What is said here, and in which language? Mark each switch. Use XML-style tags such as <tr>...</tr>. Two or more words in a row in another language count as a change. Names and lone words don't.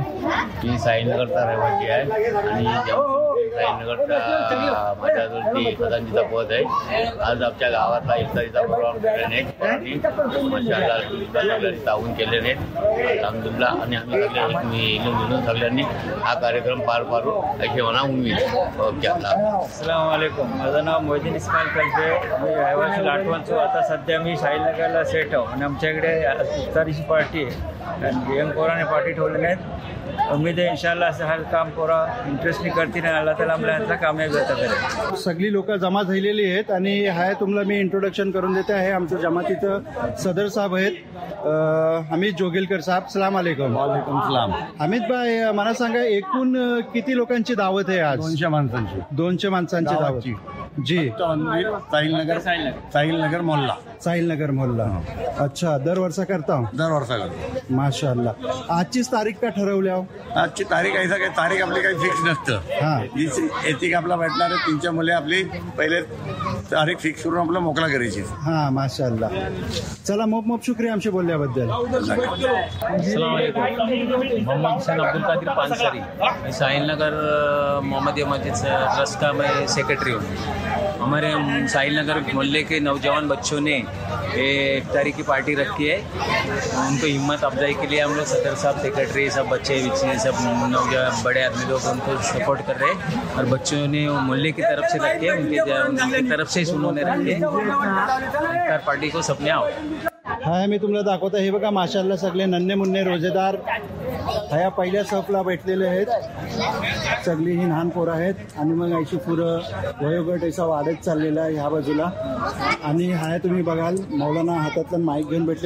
<mr>मी साईनगरचा रहिवासी आहे आणि साईनगरचा माझ्यावरती खजांचीचा पद आहे. आज आमच्या गावातला इफ्तारीचा प्रोग्राम केल्याने माशाअल्लाह ताऊन केल्याने अल्हम्दुलिल्लाह. आणि आम्ही सगळे मिळून सगळ्यांनी हा कार्यक्रम पार पाडू अशी म्हणा उमेद. ओके.</mr> <ar>السلام عليكم.</ar> <mr>माझं नाव मोहिदीन इस्माईल कल्पे. मी रहिवासी लाटवणचो. आता सध्या मी साहिलनगरला सेट आहो आणि आमच्याकडे इफ्तारीची पार्टी आहे. यंग पोराने पार्टी ठेवलेली आहेत. उम्मीद आहे इंशाअल्लाह असं हर काम पोरा इंटरेस्टनी करतील आणि</mr> <ar>الله تعالى</ar> <mr>आपल्या हातला कामयाब करेल. सगळी लोक जमा झालेली आहेत आणि हाय तुम्हाला मी इंट्रोडक्शन करून देते. आहे आमचं जमातीचं सदर साहेब आहेत हमीद जोगिलकर साहेब.</mr> <ar>سلام عليكم. وعليكم السلام.</ar> <mr>हमीद भाई मला सांगा एकूण किती लोकांची दावत आहे आज? 200 माणसांची. 200 माणसांची दावत. जी. साहिलनगर मोहल्ला. साहिलनगर मोहल्ला. अच्छा. दर वर्षा करता? दर वर्षा करतो. माशाअल्लाह. आजचीच तारीख का ठरवल्या? आजची तारीख ऐसा काही तारीख आपली काही फिक्स नसतं. हा. येते आपला भेटणार आहे 3च्या मुले आपली पहिले तारीख फिक्स करून आपला मोकळा करायची. हा माशाअल्लाह. चला मोप शुक्रिया आमशी बोलल्याबद्दल. मोहम्मद हुसैन अब्दुल कादिर पानसरी.</mr> <hi>मैं साहिलनगर मोहम्मदिया मस्जिद ट्रस्ट का मैं सेक्रेटरी हूँ. हमारे साहिलनगर मोहल्ले के नौजवान बच्चों ने इफ्तारी की पार्टी रखी है. उनको हिम्मत अफजाई के लिए हम लोग सदर साहब, सेक्रेटरी, सब बच्चे सब नौजवान बड़े आदमी लोग उनको सपोर्ट कर रहे हैं. और बच्चों ने मोहल्ले की तरफ से रखे, उनकी तरफ से उन्होंने रखे इफ्तार पार्टी को सबने आओ.</hi> <mr>हाय मी तुम्हाला दाखवतो. हे बघा माशाअल्लाह सगळे नन्हे मुन्ने रोजेदार ह्या पहिल्या सफला भेटलेले आहेत. सगळी ही लहान पोरं आहेत आणि मग ऐशी पुरं वयोगट असा वाढत चाललेला आहे ह्या बाजूला. आणि हाय तुम्ही बघाल मौलाना हातातलं माईक घेऊन भेटले.</mr>